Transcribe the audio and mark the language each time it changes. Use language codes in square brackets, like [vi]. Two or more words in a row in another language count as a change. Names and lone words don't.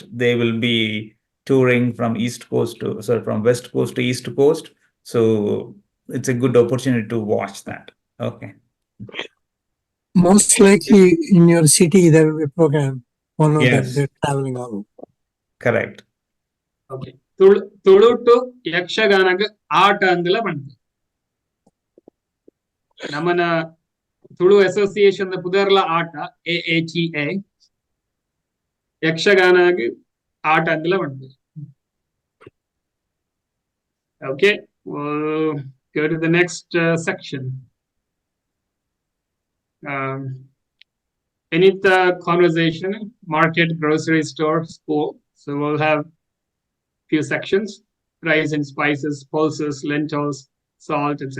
[en] They will be touring from from West Coast to East Coast. So it's a good opportunity to watch that. Okay. Most likely in your city there will be a program. One of them, Yes. they're traveling all. Correct. [tcy] Okay. Tulu to Yakshaganaga ಆಟ ಅಂದಲ ಬಂತು. ನಮ್ಮನ ತುಳು ಅಸೋಸಿಯೇಷನ್ ಪುದರ್ಲ ಆಟ AATA ಯಕ್ಷಗಾನಗ ಆಟ ಅಂದಲ ಬಂತು. [en] Okay, we'll go to the next section. Anita conversation, market, grocery store, school. So we'll have few sections: rice and spices, pulses, lentils, salt, etc.